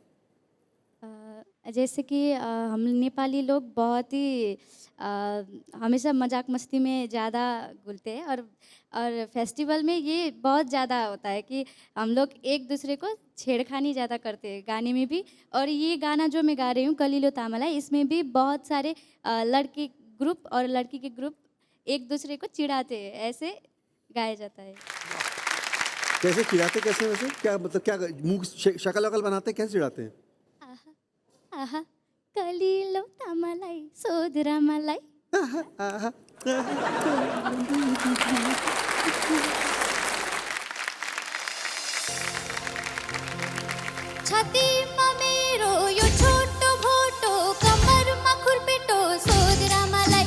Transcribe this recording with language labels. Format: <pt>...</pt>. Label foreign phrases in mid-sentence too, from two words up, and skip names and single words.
<hi>जैसे कि हम नेपाली लोग बहुत ही हमेशा मजाक मस्ती में ज़्यादा घुलते हैं, और फेस्टिवल में ये बहुत ज़्यादा होता है कि हम लोग एक दूसरे को छेड़खानी ज़्यादा करते हैं गाने में भी। और ये गाना जो मैं गा रही हूँ</hi> <ne>कलिलो तामालाई,</ne> <hi>इसमें भी बहुत सारे लड़के ग्रुप और लड़की के ग्रुप एक दूसरे को चिढ़ाते हैं, ऐसे गाया जाता है। कैसे चिढ़ाते, कैसे वैसे, क्या मतलब, क्या मुंह शक्ल वकल बनाते हैं, कैसे चिढ़ाते हैं?</hi> <ne>आहा कलिलो तामालाई सोधरामालाई। छातीमा मेरो यो छोटो भोटो, कमरमा खुर्पेटो सोधरामालाई।</ne>